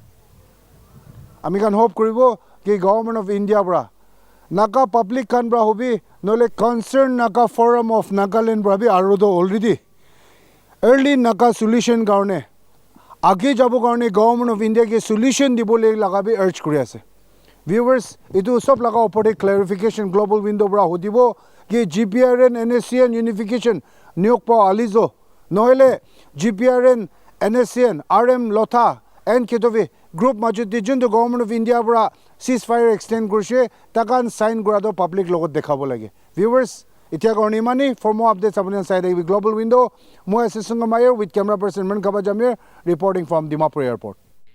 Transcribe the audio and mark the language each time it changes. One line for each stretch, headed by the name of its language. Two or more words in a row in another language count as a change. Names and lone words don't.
Naga Pidgin: ami kan hope koribo ki
English: government of India
Naga Pidgin: bra
English: Naga public
Naga Pidgin: khan bra hobi nole
English: concerned Naga forum of Nagaland
Naga Pidgin: bra bi aro do
English: already early Naga
Naga Pidgin: solution karone age jabo karone
English: government of India
Naga Pidgin: ke solution dibole laga bi urge kori ase viewers itu sob laga opore clarification
English: global window
Naga Pidgin: bra hodibo ki
English: GPRN NSCN unification
Naga Pidgin: nyokpo alizo nohele
English: GPRN NSCN RM lotha and ketovi group
Naga Pidgin: majudi jundu
English: government of India
Naga Pidgin: bra
English: ceasefire extend
Naga Pidgin: kurshe takan sign kora do public logot dekhabo lage viewers itia karone mani
English: for more updates
Naga Pidgin: apuni side
English: global window
Naga Pidgin: moi ase Sungamayer
English: with camera person Man Kaba Jamir reporting from Dimapur airport.